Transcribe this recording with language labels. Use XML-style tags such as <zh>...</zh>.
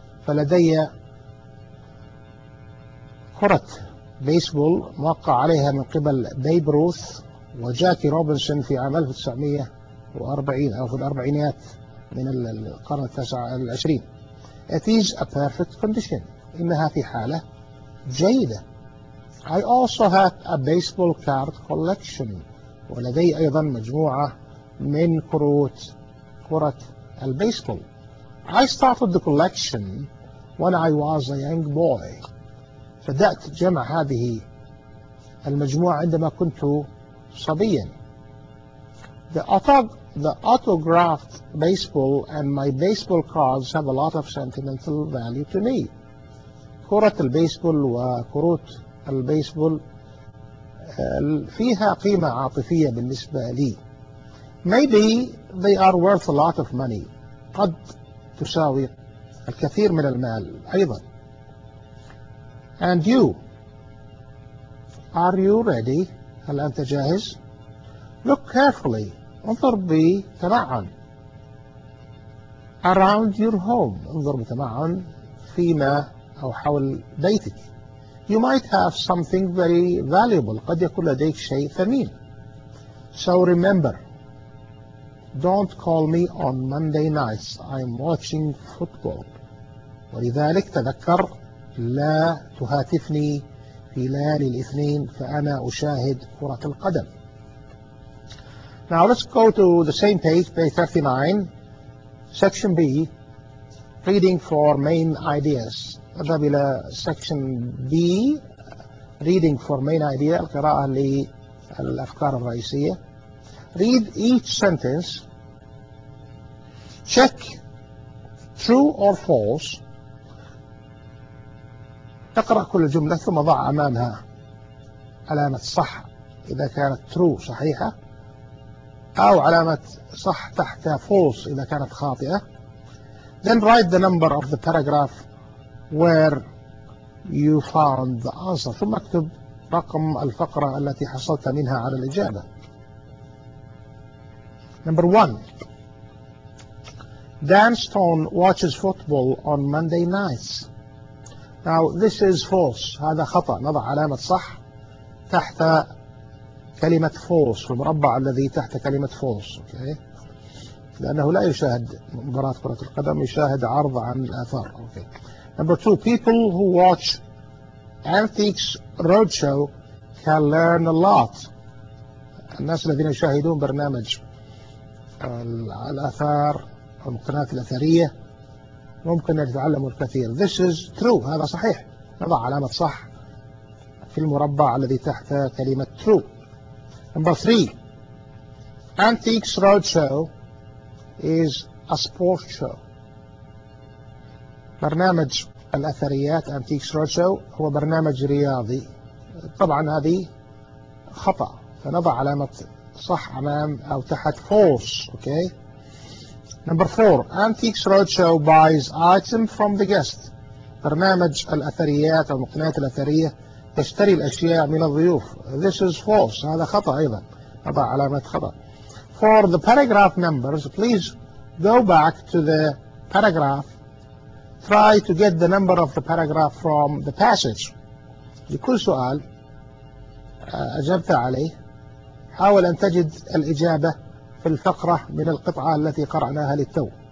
<ar>فلدي كرة بيسبول موقع عليها من قبل بيب روث وجاكي روبنسون في عام 1940 أو في الأربعينيات من القرن التاسع والعشرين.</ar> <en>It is a perfect condition.</en> <ar>إنها في حالة جيدة.</ar> <en>I also have a baseball card collection.</en> <ar>ولدي أيضا مجموعة من كروت كرة البيسبول.</ar> <en>I started the collection when I was a young boy.</en> <ar>بدأت جمع هذه المجموعة عندما كنت صبيا.</ar> <en>The autographed baseball and my baseball cards have a lot of sentimental value to me.</en> <ar>كرة البيسبول وكروت البيسبول فيها قيمة عاطفية بالنسبة لي.</ar> <en>Maybe they are worth a lot of money.</en> <ar>قد تساوي الكثير من المال أيضا.</ar> <en>And you, are you ready?</en> <ar>هل أنت جاهز؟</ar> <en>Look carefully.</en> <ar>انظر بتمعن.</ar> <en>Around your home.</en> <ar>انظر بتمعن فيما أو حول بيتك.</ar> <en>You might have something very valuable.</en> <ar>قد يكون لديك شيء ثمين.</ar> <en>So remember, don't call me on Monday nights. I'm watching football.</en> <ar>ولذلك تذكر لا تهاتفني في ليالي الاثنين فأنا أشاهد كرة القدم.</ar> <en>Now let's go to the same page, page 39, section B, reading for main ideas.</en> <ar>نذهب إلى</ar> <en>section B, reading for main ideas,</en> <ar>القراءة للأفكار الرئيسية.</ar> <en>Read each sentence. Check true or false.</en> <ar>تقرأ كل جملة ثم ضع أمامها علامة صح إذا كانت true صحيحة أو علامة صح تحت false إذا كانت خاطئة.</ar> <en>Then write the number of the paragraph where you found the answer.</en> <ar>ثم اكتب رقم الفقرة التي حصلت منها على الإجابة.</ar> <en>Number one. Dan Stone watches football on Monday nights. Now this is false.</en> <ar>هذا خطأ. نضع علامة صح تحت كلمة false. المربع الذي تحت كلمة false.</ar> <en>Okay.</en> <ar>لأنه لا يشاهد مباراة كرة القدم. يشاهد عرض عن الآثار.</ar> <en>Okay. Number two. People who watch Antiques Roadshow can learn a lot.</en> <ar>الناس الذين يشاهدون برنامج الآثار المقتنيات الأثرية ممكن يتعلموا الكثير.</ar> <en>This is true.</en> <ar>هذا صحيح. نضع علامة صح في المربع الذي تحت كلمة true.</ar> <en>Number three. Antiques Roadshow is a sports show.</en> <ar>برنامج الأثريات Antiques Roadshow هو برنامج رياضي. طبعا هذه خطأ. فنضع علامة صح أمام أو تحت false. Okay.</ar> <en>Number four, Antiques Roadshow buys item from the guest.</en> <ar>برنامج الأثريات أو المقنعات الأثرية تشتري الأشياء من الضيوف.</ar> <en>This is false.</en> <ar>هذا خطأ أيضا. أربع علامات خطأ.</ar> <en>For the paragraph numbers, please go back to the paragraph. Try to get the number of the paragraph from the passage.</en> <ar>لكل سؤال أجبت عليه حاول أن تجد الإجابة في الفقرة من القطعة التي قرأناها للتو.</ar>